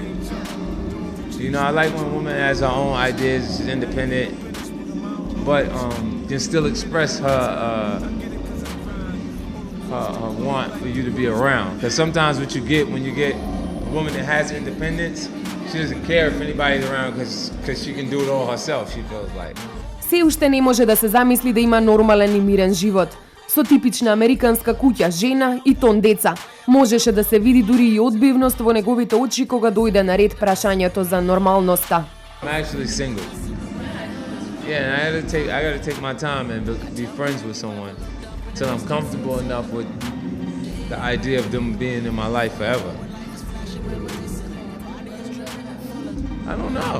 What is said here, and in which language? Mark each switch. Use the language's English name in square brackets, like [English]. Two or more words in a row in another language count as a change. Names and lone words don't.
[English] You know, I like when a woman has her own ideas, she's independent, but can still express her want for you to be around. Because sometimes what you get when you get a woman that has independence, she doesn't care if anybody's around because she can do it all herself, she feels like. [Macedonian] Се уште не може да се замисли да има нормален и мирен живот. Со типична американска куќа, жена и тон деца. Можеше да се види дури и одбивност во неговите очи кога дојде на ред прашањето за нормалноста. [English] I'm actually single. Yeah, and I gotta take my time and be friends with someone until I'm comfortable enough with the idea of them being in my life forever. I don't know.